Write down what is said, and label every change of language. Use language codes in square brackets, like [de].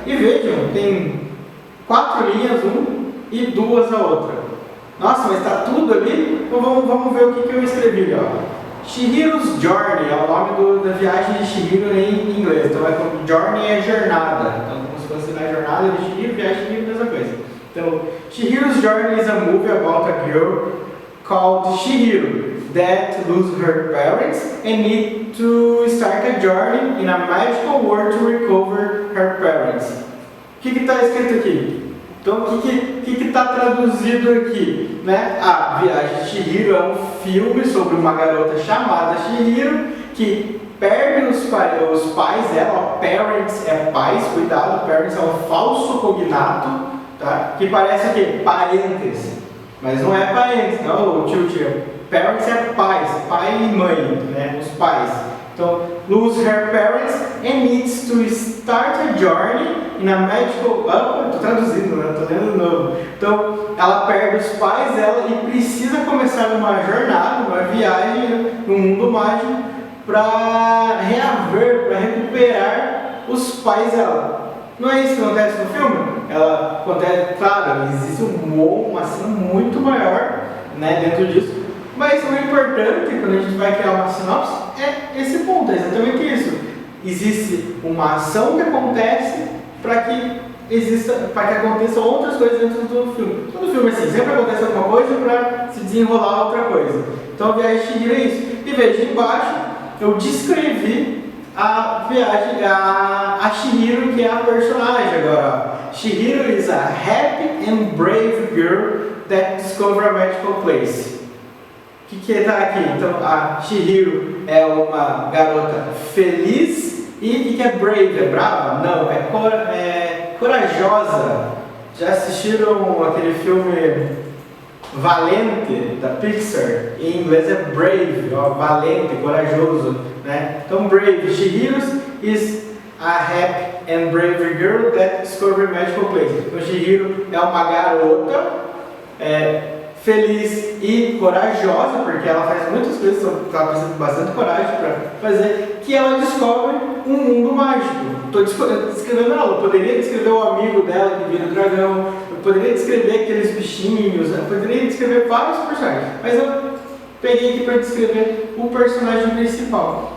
[pt] E vejam, tem 4 linhas, e 2 a outra. Nossa, mas está tudo ali? Então vamos ver o que eu escrevi ali, ó. Chihiro's Journey é o nome da viagem de Chihiro em inglês. Então Journey é jornada. Então como se fosse na jornada de Chihiro, viagem de Chihiro, mesma coisa. [en] Então, Chihiro's Journey is a movie about a girl called Chihiro that loses her parents and needs to start a journey in a magical world to recover her parents. [pt] O que está escrito aqui? Então, o que está traduzido aqui? Né? A Viagem de Chihiro é um filme sobre uma garota chamada Chihiro que perde os pais dela. Parents é pais, cuidado, parents é um falso cognato. Tá? Que parece o quê? Parentes, mas não é parentes, não, o tio. Parents é pais, pai e mãe, né? Os pais. [en] Então, lose her parents and needs to start a journey in a magical... [pt] estou traduzindo, né? Estou lendo de novo. Então, ela perde os pais dela e precisa começar uma jornada, uma viagem no mundo mágico para reaver, para recuperar os pais dela. Não é isso que acontece no filme? Ela acontece, claro, existe uma cena muito maior, né, dentro disso. Mas o importante, quando a gente vai criar uma sinopse, é esse ponto, é exatamente isso. Existe uma ação que acontece para que aconteçam outras coisas dentro do filme. Todo filme é assim, sempre acontece alguma coisa para se desenrolar outra coisa. Então a Viagem de Chihiro é isso. E veja, embaixo eu descrevi a viagem, a Chihiro, que é a personagem agora. [en] Chihiro is a happy and brave girl that discovers a magical place. [pt] O que está aqui? Então, a Chihiro é uma garota feliz e que é brave, é brava? Não, é corajosa. Já assistiram aquele filme Valente, da Pixar? Em inglês é brave, ó, valente, corajoso, né? Então, brave. [en] Chihiro is a happy and brave girl that discovers a magical place. [pt] Então, Chihiro é uma garota feliz e corajosa, porque ela faz muitas coisas, então ela precisa de bastante coragem para fazer, que ela descobre um mundo mágico. Estou descrevendo ela, eu poderia descrever o amigo dela que vira o dragão, eu poderia descrever aqueles bichinhos, eu poderia descrever vários personagens, mas eu peguei aqui para descrever o personagem principal.